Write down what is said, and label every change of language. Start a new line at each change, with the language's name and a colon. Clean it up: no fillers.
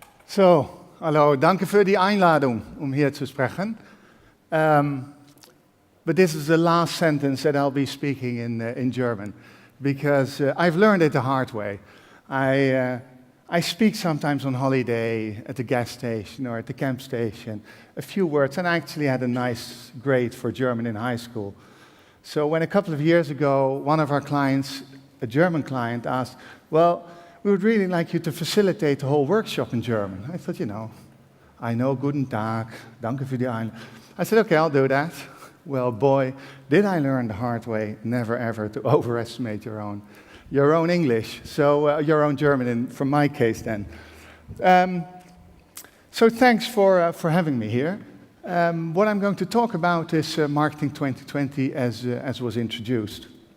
German: So, hallo, danke für die Einladung, hier zu sprechen.
English: But this is the last sentence that I'll be speaking in German, because I've learned it the hard way. I speak sometimes on holiday at the gas station or at the camp station, a few words, and I actually had a nice grade for German in high school. So when a couple of years ago, one of our clients, a German client, asked, well, we would really like you to facilitate the whole workshop in German. I thought, I know
German: Guten Tag, danke für die Einladung.
English: I said, okay, I'll do that. Well, boy, did I learn the hard way, never ever to overestimate your own English, so your own German, from my case then. So thanks for having me here. What I'm going to talk about is Marketing 2020 as was introduced.